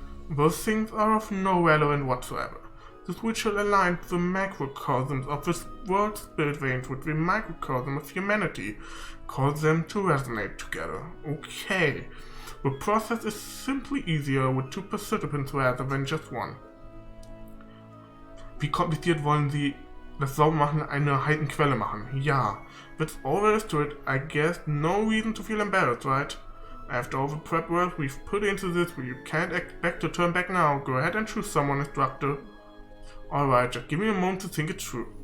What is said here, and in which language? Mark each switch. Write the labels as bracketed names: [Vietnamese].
[English] Those things are of no relevance whatsoever. This ritual aligns the macrocosms of this world's spirit veins with the microcosm of humanity, cause them to resonate together. Okay. The process is simply easier with 2 participants rather than just one. [German] Wie kompliziert wollen Sie das Saubermachen einer heißen Quelle machen? [English] Ja. That's all there is to it. I guess no reason to feel embarrassed, right? After all the prep work we've put into this, you can't expect to turn back now. Go ahead and choose someone, Instructor. Alright, just give me a moment to think it through.